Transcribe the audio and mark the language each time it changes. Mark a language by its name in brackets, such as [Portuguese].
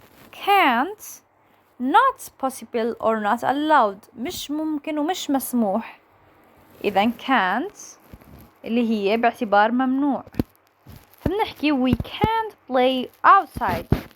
[English] Can't not possible or not allowed [Arabic] مش ممكن ومش مسموح. إذا can't اللي هي باعتبار ممنوع. فبنحكي [English] we can't play outside.